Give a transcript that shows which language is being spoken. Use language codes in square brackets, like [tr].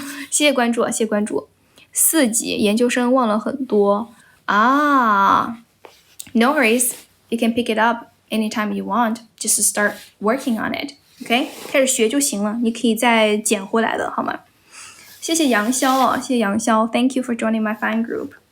[zh] 谢谢关注4级研究生忘了很多啊 [en] No worries. You can pick it up anytime you want. Just start working on it. Okay? [zh] 开始学就行了，你可以再捡回来的，好吗？谢谢杨潇谢谢杨潇 [en] Thank you for joining my fan group.